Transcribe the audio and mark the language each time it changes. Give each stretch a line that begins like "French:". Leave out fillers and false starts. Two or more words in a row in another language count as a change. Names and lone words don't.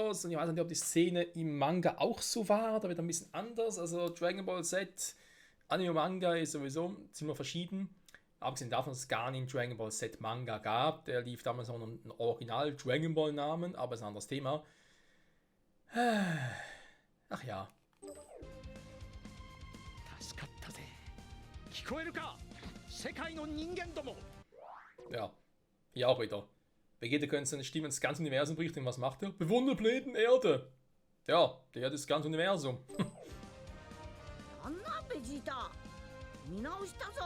German: Und ich weiß nicht, ob die Szene im Manga auch so war. Da wird ein bisschen anders. Also Dragon Ball Z, Anime und Manga ist sowieso ziemlich verschieden. Abgesehen davon, dass es gar nicht Dragon Ball Z Manga gab. Der lief damals noch einen Original Dragon Ball Namen, aber ist ein anderes Thema. Ach ja.
Japanese: 助かったぜ。聞こえるか？世界の人間ども。
German: Ja, hier auch wieder. Vegeta könnte seine Stimme ins ganze Universum berichten. Und was macht er? Bewundert Planeten Erde. Ja, die Erde ist das ganze Universum.
Japanese: なんなベジータ。見直したぞ。